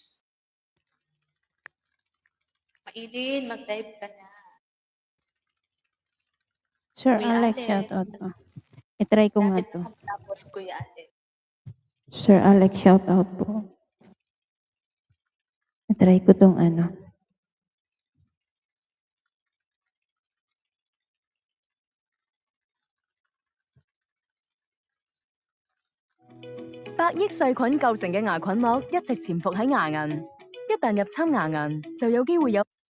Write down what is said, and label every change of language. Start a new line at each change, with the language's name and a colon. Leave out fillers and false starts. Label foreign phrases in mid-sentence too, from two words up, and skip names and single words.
Filipino: Mailin, mag-type ka na. Sir Kuya Alex, Alex.
English: shout out.
Filipino: Oh. I-try ko nga Lapit to. na matapos, Kuya Alex. Sir Alex,
English: shout out
Filipino: po. I-try ko tong ano.
Cantonese: 百億細菌構成嘅牙菌膜一直潛伏喺牙齦，一旦入侵牙齦，就有機會有。